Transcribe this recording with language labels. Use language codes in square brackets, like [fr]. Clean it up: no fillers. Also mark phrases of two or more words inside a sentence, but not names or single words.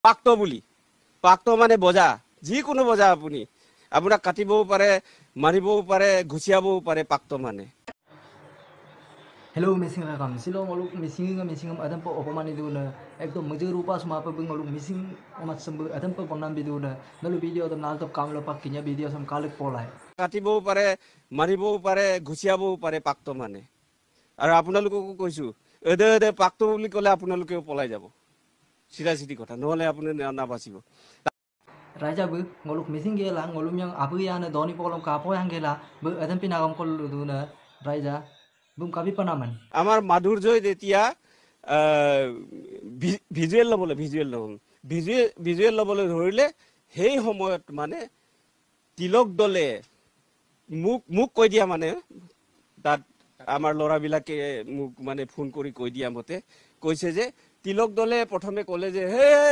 [as] পাক্ত বুলি পাক্ত মানে বজা যিকোনো বজা আপুনি আপোনাক কাটিবও পাৰে মাৰিবও পাৰে ঘুচিয়াবও পাৰে পাক্ত মানে [mrg] Hello missing rakam silo ngoluk missing adam po opamani duna ekdom mujur rupa suma pa bung ngoluk missing omat sembu adam po bonam biduna nalu video adam nal top kamlo pakkinya video sam kalik polai [as] কাটিবও পাৰে মাৰিবও পাৰে ঘুচিয়াবও পাৰে পাক্ত মানে আৰু আপোনালোককো কৈছো এদে এদে পাক্ত বুলি ক'লে আপোনালোকেও পলাই যাব চিধা চিধি কথা নহলে আপুনি নাবাচিব [mrg] Raja bu ngoluk missing gela ngolum yang abu ya na doni polom kapo yang gela bu adam pinagam kol duna Raja bum kabi panaman [as] আমাৰ মাধুৰ্যই যেতিয়া ভিজুৱেল ল'বলৈ ধৰিলে সেই সময়ত মানে তিলক দলে মোক কৈ দিয়া মানে তাত আমাৰ ল'ৰাবিলাকে মোক মানে ফোন কৰি কৈ দিয়া মতে কৈছে যে তিলক দলে প্ৰথমে ক'লে যে হে